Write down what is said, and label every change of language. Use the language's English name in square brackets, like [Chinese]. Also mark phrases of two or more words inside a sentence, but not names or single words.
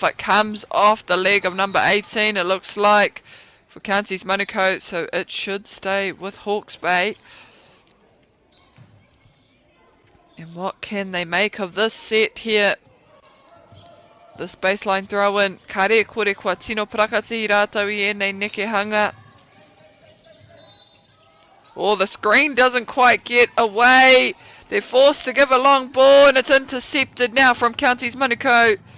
[English] It comes off the leg of number 18, it looks like, for Counties Manukau, so it should stay with Hawke's Bay. And what can they make of this set here? This baseline throw in. [Māori] Kare kore kua tino prakati I rātou I ēnei nekehanga. [English] Oh, the screen doesn't quite get away. They're forced to give a long ball, and it's intercepted now from Counties Manukau.